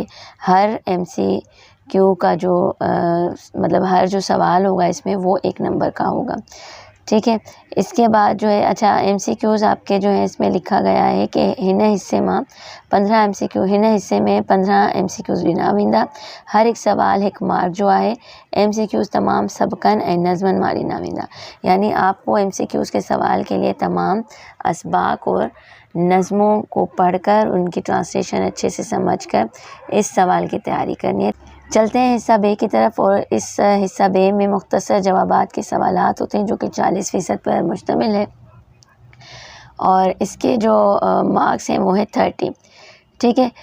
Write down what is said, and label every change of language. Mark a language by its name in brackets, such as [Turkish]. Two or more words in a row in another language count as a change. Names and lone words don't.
[Urdu] ہر ایم سی کیو کا جو مطلب ہر جو سوال ہوگا اس میں وہ 1 نمبر کا ہوگا، ٹھیک ہے. اس کے بعد جو ہے اچھا ایم سی کیوز آپ کے جو ہے اس میں لکھا گیا ہے کہ [Sindhi] हिन हिस्से में 15 एमसीक्यू, हिन हिस्से में 15 एमसीक्यूज़ ॾिना वेंदा। हर एक सवाल एक मार्क जो है एमसीक्यूज़ तमाम सबकन ऐं नज़मन मां ॾिना वेंदा। [Urdu] یعنی آپ کو ایم سی کیوز کے سوال کے لیے تمام اسباق اور نظموں کو پڑھ کر ان کی ٹرانسلیشن اچھے سے سمجھ کر اس سوال کی تیاری کرنی ہے. چلتے ہیں حصہ بے کی طرف اور اس حصہ بے میں مختصر جوابات کے سوالات ہوتے ہیں جو کہ 40% پر مشتمل ہے اور اس کے جو مارکس ہیں وہ ہے 30، ٹھیک ہے.